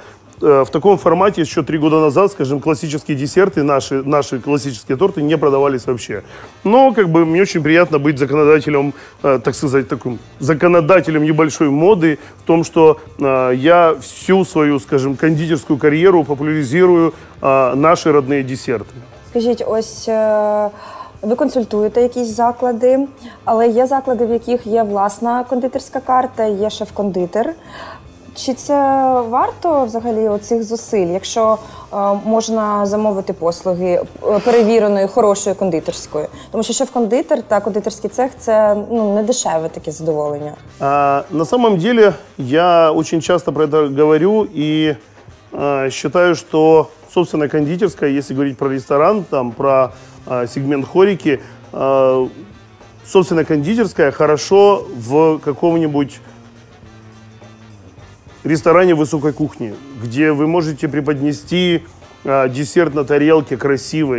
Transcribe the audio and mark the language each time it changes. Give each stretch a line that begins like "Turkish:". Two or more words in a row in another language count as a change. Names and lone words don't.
Russian: В таком формате еще 3 года назад, скажем, классические десерты, наши классические торты не продавались вообще. Но как бы мне очень приятно быть законодателем, так сказать, таким законодателем небольшой моды в том, что я всю свою, скажем, кондитерскую карьеру популяризирую наши родные десерты.
Ukrainian: Скажіть, ось ви консультуєте якісь заклади, але є заклади, в яких є власна кондитерська карта, є шеф-кондитер. Чи це варто взагалі оцих зусиль, якщо можна замовити послуги перевіреної, хорошої кондитерської? Тому що шеф-кондитер та кондитерський цех – це не дешеве таке задоволення.
Russian: На самом деле я очень часто про это говорю и считаю, что собственная кондитерская, если говорить про ресторан, там, про сегмент хорики, собственная кондитерская хорошо в каком-нибудь ресторане высокой кухни, где вы можете преподнести десерт на тарелке красивый.